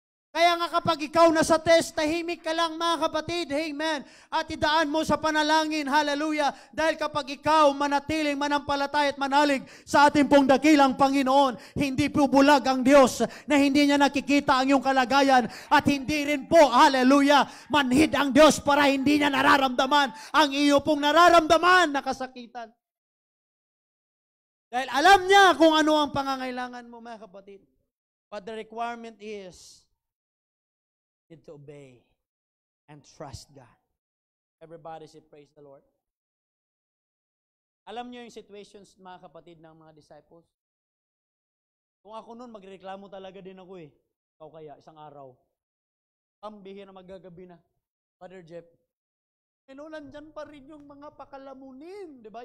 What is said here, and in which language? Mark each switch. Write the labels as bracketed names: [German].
[Filipino] Kaya nga kapag ikaw nasa test, tahimik ka lang, mga kapatid, amen, at idaan mo sa panalangin, hallelujah, dahil kapag ikaw manatiling manampalataya at manalig sa ating pong dakilang Panginoon, hindi po bulag ang Diyos na hindi niya nakikita ang iyong kalagayan at hindi rin po, hallelujah, manhid ang Diyos para hindi niya nararamdaman ang iyo pong nararamdaman na kasakitan. Dahil alam niya kung ano ang pangangailangan mo, mga kapatid. [English] But the requirement is need to obey and trust God. Everybody say, praise the Lord. [Filipino] Alam niyo yung situations, mga kapatid, ng mga disciples? Kung ako noon, magreklamo talaga din ako Ikaw kaya, isang araw, pambihira na magagabi na. Brother Jeff, nandyan pa rin yung mga pakalamunin. Diba?